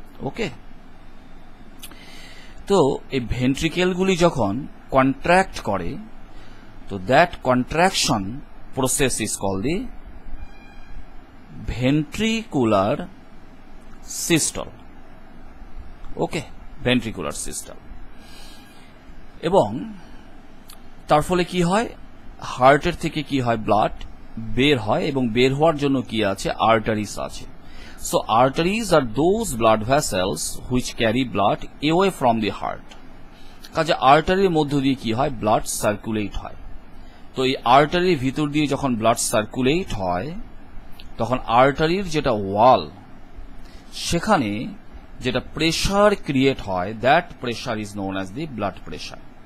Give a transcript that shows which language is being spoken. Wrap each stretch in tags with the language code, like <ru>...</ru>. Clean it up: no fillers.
<bn>ওকে, তো এই ভেন্ট্রিকেলগুলি যখন কন্ট্রাক্ট করে তো</bn> <en>That contraction process is called the ventricular systole.</en> <bn>Okay, ventricular systole. এবং তার ফলে কি হয় হার্টের থেকে কি হয় ব্লাড বের হয় এবং বের হওয়ার জন্য কি আছে আর্টারিস আছে।</bn> <en>So arteries are those blood vessels which carry blood away from the heart.</en> <bn>কাজে আর্টারির মধ্য দিয়ে কি হয় ব্লাড সার্কুলেট হয়। তো এই আর্টারির ভিতর দিয়ে যখন ব্লাড সার্কুলেট হয় তখন আর্টারির যেটা ওয়াল সেখানে যেটা প্রেসার ক্রিয়েট হয়</bn> <en>That pressure is known as the blood pressure.</en>